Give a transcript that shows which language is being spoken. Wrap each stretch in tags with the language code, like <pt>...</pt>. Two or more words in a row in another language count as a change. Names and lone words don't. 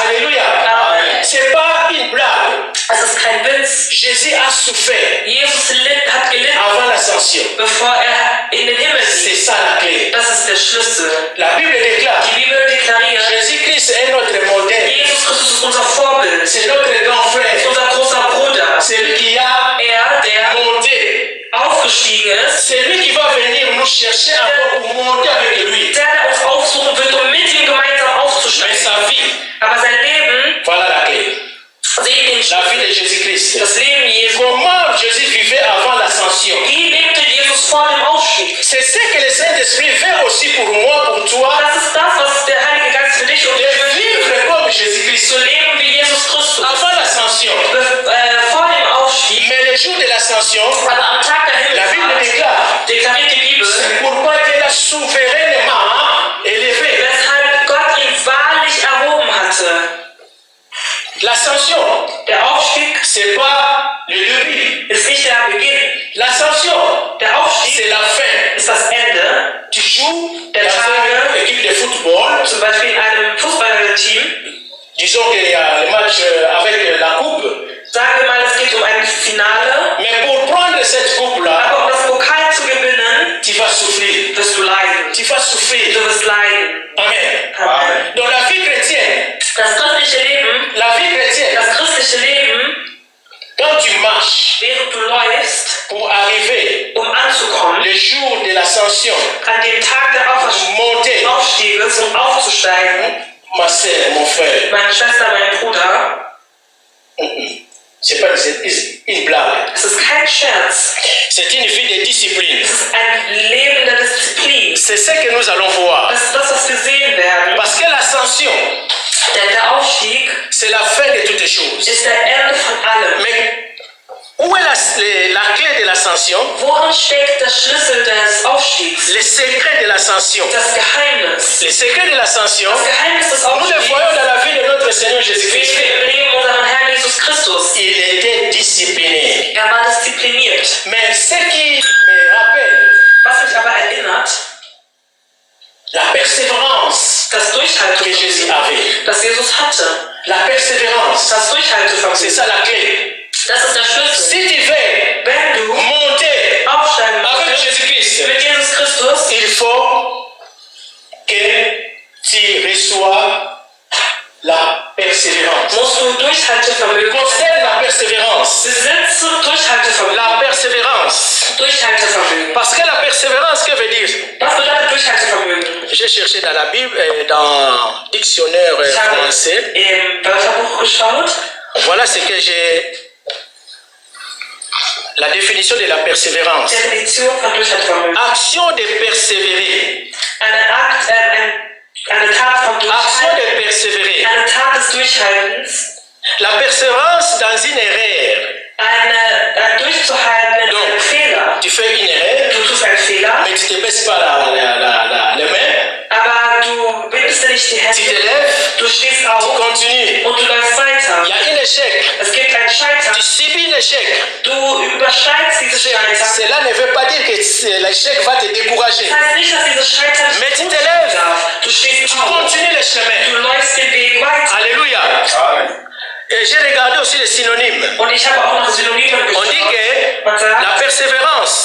<fr>Alléluia. Amen. C'est pas une blague.</fr> <de>Es ist kein Witz.</de> <fr>Jésus a souffert</fr> <de>Jesus hat gelitten,</de> <fr>avant l'ascension.</fr> <de>bevor er in den Himmel</de> <fr>C'est</fr> <de>ging.</de> <fr>ça la clé.</fr> <de>Das ist der Schlüssel.</de> <fr>La Bible déclare,</fr> <de>Die Bibel deklariert,</de> <fr>Jésus-Christ est notre modèle.</fr> <de>Jesus Christus ist unser Vorbild,</de> <fr>C'est notre grand</fr> <de>ist</de> <fr>frère.</fr> <de>unser großer Bruder.</de> <fr>C'est lui qui a</fr> <de>Der</de> <fr>monté.</fr> <de>aufgestiegen ist,</de> <fr>C'est lui qui va venir nous chercher encore pour monter avec lui.</fr> <de>der uns aufsuchen wird, um mit ihm gemeinsam</de> <fr>Mais</fr> <de>aufzusteigen.</de> <fr>sa vie,</fr> <de>Aber sein Leben,</de> <fr>voilà la clé.</fr> <de>seht den</de> <fr>La</fr> <de>Schlüssel.</de> <fr>vie de Jésus-Christ.</fr> <de>Das Leben Jesu.</de> <fr>Comment Jésus vivait avant l'ascension.</fr> <de>Wie lebte Jesus vor dem Aufstieg?</de> <fr>C'est ce que le Saint-Esprit veut aussi pour moi, pour toi,</fr> <de>Das ist das, was der Heilige Geist für dich und</de> <fr>de</fr> <de>mich wünscht.</de> <fr>vivre comme Jésus-Christ</fr> <de>Zu leben wie Jesus Christus.</de> <fr>avant l'ascension.</fr> <de>Vor dem Aufstieg,</de> <fr>Mais le jour de l'ascension,</fr> <de>aber am Tag der</de> <fr>la Bible</fr> <de>Himmelfahrt,</de> <fr>déclare,</fr> <de>deklariert die Bibel,</de> <fr>c'est pourquoi il a souverainement élevé.</fr> <de>weshalb Gott ihn wahrlich erhoben hatte.</de> <fr>L'ascension,</fr> <de>Der Aufstieg</de> <fr>c'est pas le début.</fr> <de>ist nicht der Beginn.</de> <fr>L'ascension,</fr> <de>Der Aufstieg</de> <fr>c'est la fin.</fr> <de>ist das Ende.</de> <fr>Tu joues</fr> <de>Der</de> <fr>dans</fr> <de>Tage,</de> <fr>une équipe de football.</fr> <de>zum Beispiel in einem Fußballteam.</de> <fr>Disons qu'il y a le match avec la coupe.</fr> <de>Sagen wir mal, es geht um ein Finale.</de> <fr>Mais pour prendre cette coupe-là,</fr> <de>Aber um das Pokal zu gewinnen,</de> <fr>tu vas souffrir.</fr> <de>wirst du leiden.</de> <fr>Tu vas souffrir.</fr> <de>Du wirst leiden.</de> <fr>Amen.</fr> <de>Amen.</de> <fr>Dans la vie chrétienne,</fr> <de>Das christliche Leben,</de> <fr>la vie chrétienne,</fr> <de>das christliche Leben,</de> <fr>quand tu marches</fr> <de>während du läufst,</de> <fr>pour arriver</fr> <de>um anzukommen,</de> <fr>le jour de l'ascension,</fr> <de>an dem Tag der</de> <fr>monter,</fr> <de>Aufstieges, um aufzusteigen,</de> <fr>ma sœur, mon frère,</fr> <de>meine Schwester, mein Bruder,</de> <fr>c'est pas une blague.</fr> <de>es ist kein Scherz.</de> <fr>C'est une vie de discipline.</fr> <de>Es ist ein Leben der Disziplin.</de> <fr>C'est ce que nous allons voir.</fr> <de>Das ist das, was wir sehen werden.</de> <fr>Parce que l'ascension,</fr> <de>Denn der Aufstieg</de> <fr>c'est la fin de toutes choses.</fr> <de>ist der Ende von allem.</de> <fr>Mais où est la clé de l'ascension?</fr> <de>Worin steckt der Schlüssel des Aufstiegs?</de> <fr>Le secret de l'ascension.</fr> <de>Das Geheimnis.</de> <fr>Le secret de l'ascension,</fr> <de>Das Geheimnis des</de> <fr>nous le</fr> <de>Aufstiegs,</de> <fr>voyons dans la vie de notre Seigneur</fr> <de>wie</de> <fr>Jésus-Christ.</fr> <de>wir im Leben unseres Herrn Jesus Christus.</de> <fr>Il était discipliné.</fr> <de>Er war diszipliniert.</de> <fr>Mais ce qui me rappelle</fr> <de>Was mich aber erinnert,</de> <fr>la persévérance</fr> <de>das</de> <fr>que Jésus</fr> <de>Durchhaltevermögen,</de> <fr>avait.</fr> <de>das Jesus hatte.</de> <fr>La persévérance,</fr> <de>Das</de> <fr>c'est</fr> <de>Durchhaltevermögen,</de> <fr>ça la clé.</fr> <de>das ist der Schlüssel.</de> <fr>Si tu veux</fr> <de>Wenn du</de> <fr>monter</fr> <de>aufsteigen</de> <fr>avec</fr> <de>möchtest</de> <fr>Jésus-Christ,</fr> <de>mit Jesus Christus,</de> <fr>il faut que tu reçois la persévérance.</fr> <de>musst du Durchhaltevermögen.</de> <fr>Concerne la persévérance.</fr> <de>Besitze Durchhaltevermögen.</de> <fr>La persévérance.</fr> <de>Durchhaltevermögen.</de> <fr>Parce que la persévérance, que veut dire?</fr> <de>Was bedeutet Durchhaltevermögen?</de> <fr>J'ai cherché dans la Bible, dans le dictionnaire</fr> <de>Ich habe</de> <fr>français.</fr> <de>im Wörterbuch geschaut.</de> <fr>Voilà ce que j'ai. La définition de la persévérance.</fr> <de>Definition von Durchhaltevermögen.</de> <fr>Action de persévérer</fr> <de>eine Tat vom</de> <fr>Action</fr> <de>Durchhalten,</de> <fr>de persévérer.</fr> <de>eine Tat des Durchhaltens,</de> <fr>La persévérance dans une erreur.</fr> <de>ein Durchzuhalten in einem Fehler.</de> <fr>Tu fais une erreur,</fr> <de>Du tust einen Fehler,</de> <fr>mais tu ne te baisses pas les mains,</fr> <de>aber du bindest nicht die</de> <fr>tu</fr> <de>Hände,</de> <fr>te lèves,</fr> <de>du stehst</de> <fr>tu</fr> <de>auf</de> <fr>continues.</fr> <de>und du läufst weiter.</de> <fr>Il y a un échec,</fr> <de>Es gibt ein Scheitern.</de> <fr>tu subis l'échec.</fr> <de>Du überschreitest dieses Scheitern.</de> <fr>Cela ne veut pas dire que l'échec va te décourager.</fr> <de>Das heißt nicht, dass dieses Scheitern</de> <fr>Mais tu</fr> <de>nicht</de> <fr>te lèves,</fr> <de>darf. Du stehst</de> <fr>tu</fr> <de>auf.</de> <fr>continues le chemin.</fr> <de>Du läufst den Weg weiter.</de> <fr>Alléluia.</fr> <de>Amen.</de> <fr>Et j'ai regardé aussi les synonymes.</fr> <de>Und ich habe auch nach Synonymen</de> <fr>On dit</fr> <de>geschaut.</de> <fr>que</fr> <de>Man sagt,</de> <fr>la persévérance</fr>